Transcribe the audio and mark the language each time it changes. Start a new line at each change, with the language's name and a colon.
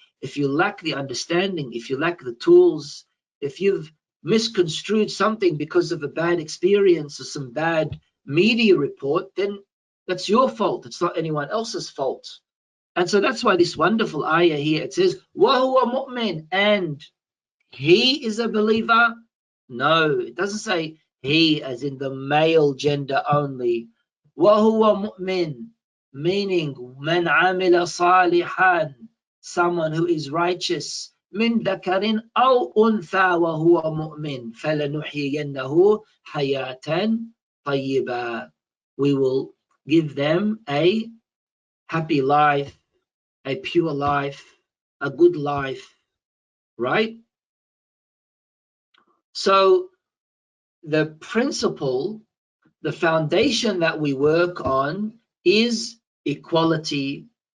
English: If you lack the understanding, if you lack the tools, if you've misconstrued something because of a bad experience or some bad media report, then that's your fault. It's not anyone else's fault. And so that's why this wonderful ayah here, it says,
Arabic: وَهُوَ مُؤْمِن,
English: and he is a believer. No, it doesn't say he as in the male gender only.
Arabic: وَهُوَ مُؤْمِن,
English: meaning
Arabic: مَنْ عَمِلَ صَالِحًا,
English: someone who is righteous,
Arabic: من ذكر أو أنثى وهو مؤمن فلنحيينه حياة طيبة.
English: We will give them a happy life, a pure life, a good life, right? So the principle, the foundation that we work on is equality.